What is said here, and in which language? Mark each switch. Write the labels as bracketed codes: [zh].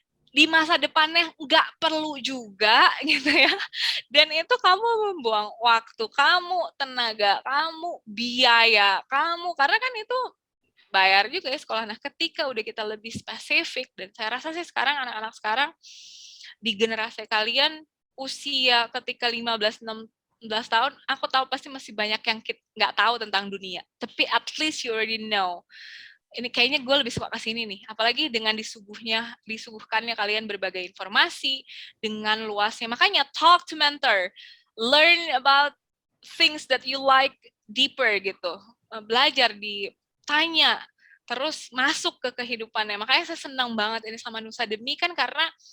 [id] di masa depannya nggak perlu juga gitu ya, dan itu kamu membuang waktu kamu, tenaga kamu, biaya kamu, karena kan itu bayar juga ya sekolah. Nah, ketika udah kita lebih spesifik, dan saya rasa sih sekarang anak-anak sekarang di generasi kalian usia ketika 15-16 tahun, aku tahu pasti masih banyak yang nggak tahu tentang dunia. [en] Tapi at least you already know. [id] Ini kayaknya gue lebih suka ke sini nih. Apalagi dengan disuguhkannya kalian berbagai informasi dengan luasnya. [en] Makanya talk to mentor. Learn about things that you like deeper gitu. [id] Belajar, ditanya, terus masuk ke kehidupannya. Makanya saya senang banget ini sama Nusa Demi kan, karena